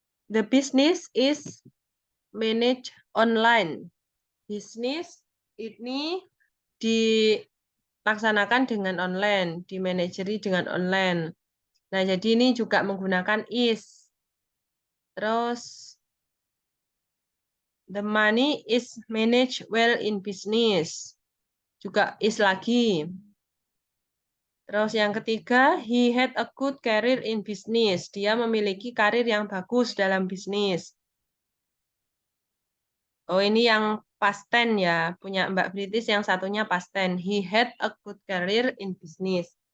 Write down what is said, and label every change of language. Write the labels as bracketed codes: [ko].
[en] The business is managed online. [id] Bisnis ini dilaksanakan dengan online, dimanajeri dengan online. Nah, jadi ini juga menggunakan is. [en] Terus, the money is managed well in business. [id] Juga is lagi. Terus yang ketiga, [en] he had a good career in business. [id] Dia memiliki karir yang bagus dalam bisnis. Oh, ini yang past tense ya. Punya Mbak British yang satunya past tense. [en] He had a good career in business.